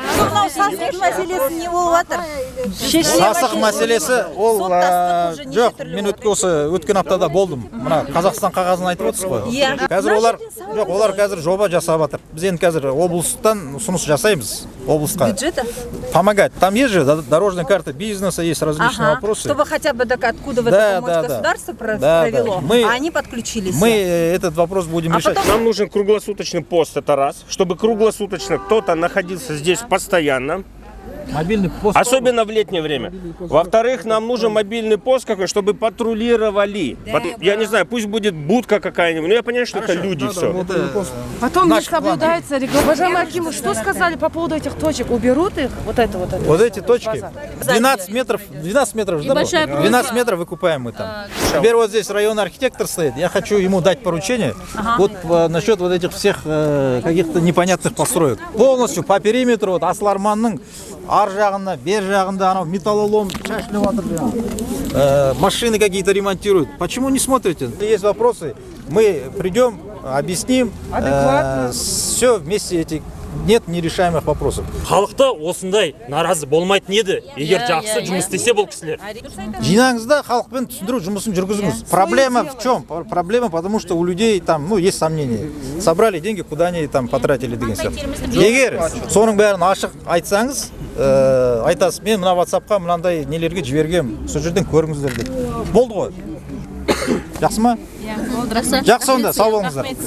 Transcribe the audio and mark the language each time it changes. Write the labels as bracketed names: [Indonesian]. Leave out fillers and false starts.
[Kazakh] мынау сасық мәселесі не болып жатыр? Сасық мәселесі ол жоқ, мен өткен аптада болдым. Мына Қазақстан қағазын айтып отырсыз ғой. Қазір олар қазір жоба жасап жатыр. Біз енді қазір облыстан ұсыныс жасаймыз облысқа. [Russian] Бюджета? Помогать. Там есть же дорожная карта бизнеса, есть различные вопросы. Чтобы хотя бы откуда в этом помочь государство провело, а они подключились. Мы этот вопрос будем решать. Нам нужен круглосуточный пост, это раз, чтобы круглосуточно кто-то находился здесь постоянно. Мобильный пост. Особенно в летнее время. Во-вторых, нам нужен мобильный пост какой, чтобы патрулировали. Я не знаю, пусть будет будка какая-нибудь. Но я понимаю, что это люди все. Потом не соблюдается регламент. Уважаемый Акимов, что сказали по поводу этих точек? Уберут их? Вот эти точки. 12 метров же, да, большая 12 метров выкупаем мы там. Теперь вот здесь районный архитектор стоит. Я хочу ему дать поручение вот насчет вот этих всех каких-то непонятных построек. Полностью по периметру вот [Kazakh] Асларманның ар жағында, бер жағында анау металлолом шашылып жатыр жаңағы. [Russian] Машины какие-то ремонтируют. Почему не смотрите? Есть вопросы, мы придем, объясним. Все вместе эти нет нерешаемых вопросов. [Kazakh] Халықты осындай наразы болмайтын еді, егер жақсы жұмыс істесе бұл кісілер. Жинаңыз да халықпен түсіндіру жұмысын жүргізіңіз. [Russian] Проблема в чем? Проблема потому что у людей там, ну, есть сомнения. Собрали деньги, куда они там потратили [Kazakh] деген сияқты. Егер соның бәрін ашық айтсаңыз, айтасыз, мен мына WhatsApp-қа мынандай нелерге жібергем, сол жерден көріңіздер деп. Болды ғой. Жақсы ма? Жақсы. Жақсы онда, сау болыңыздар.